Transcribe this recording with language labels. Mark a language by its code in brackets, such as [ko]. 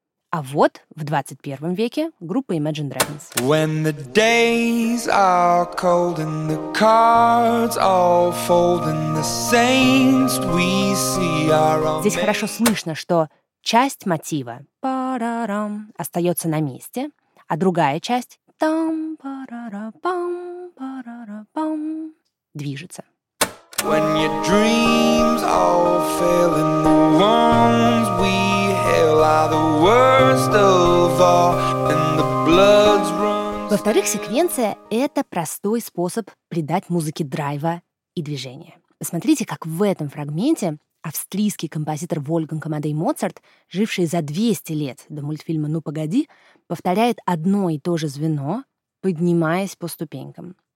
[ru] А вот в 21 веке группа Imagine Dragons. [en] When the days are cold and the cards all fold and the saints we see are all... [ru] Здесь хорошо слышно, что часть мотива парарам остается на месте, а другая часть там парарапам парарапам движется. [en] When your dreams all fail and the wounds we hail are the worst of all and the blood's run. [ru] Во-вторых, секвенция — это простой способ придать музыке драйва и движения. Посмотрите, как в этом фрагменте австрийский композитор Вольфганг Амадей Моцарт, живший за 200 лет до мультфильма «Ну, погоди», повторяет одно и то же звено, поднимаясь по ступенькам.